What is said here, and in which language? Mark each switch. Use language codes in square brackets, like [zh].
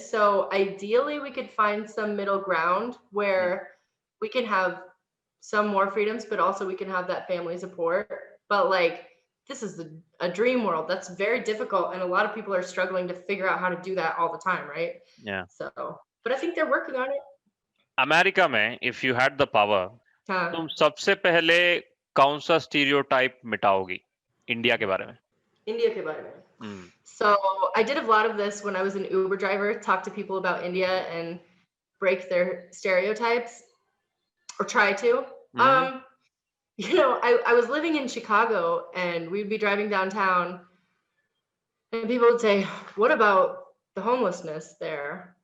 [en] So ideally we could find some middle ground where we can have some more freedoms, but also we can have that family support. But like, this is a dream world. That's very difficult. And a lot of people are struggling to figure out how to do that all the time, right? Yeah. So, but I think they're working on it. [hi] America में [en] if you had the power, [hi] हाँ. तुम सबसे पहले कौन सा stereotype मिटाओगी India के बारे में? India के बारे में. [en] So I did a lot of this when I was an Uber driver, talk to people about India and break their stereotypes, or try to. You know, I was living in Chicago and we'd be driving downtown and people would say, what about the homelessness there?